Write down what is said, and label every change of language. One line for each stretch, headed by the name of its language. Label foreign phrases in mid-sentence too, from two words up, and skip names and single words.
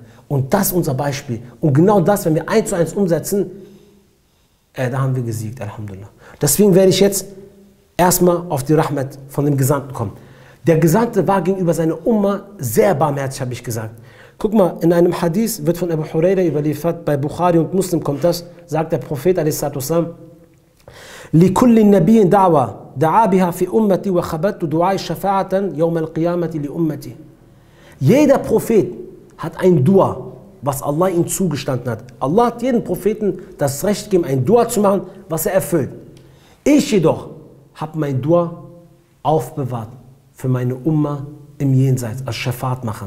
German: Und das ist unser Beispiel. Und genau das, wenn wir 1:1 umsetzen, da haben wir gesiegt, Alhamdulillah. Deswegen werde ich jetzt erstmal auf die Rahmat von dem Gesandten kommen. Der Gesandte war gegenüber seiner Umma sehr barmherzig, habe ich gesagt. Guck mal, in einem Hadith wird von Abu Huraira überliefert, bei Bukhari und Muslim kommt das, sagt der Prophet a.s.
Arabic: لِكُلِّ النَّبِيٍّ دَعْوَةً دَعَا بِهَا فِي أُمَّتِي وَخَبَتُّ دُعَاءِ شَفَاعَةً يَوْمَ الْقِيَامَةِ لِأُمَّتِي.
German: Jeder Prophet hat ein Dua, was Allah ihm zugestanden hat. Allah hat jedem Propheten das Recht gegeben, ein Dua zu machen, was er erfüllt. Ich jedoch habe mein Dua aufbewahrt für meine Umma im Jenseits, als Schafat machen.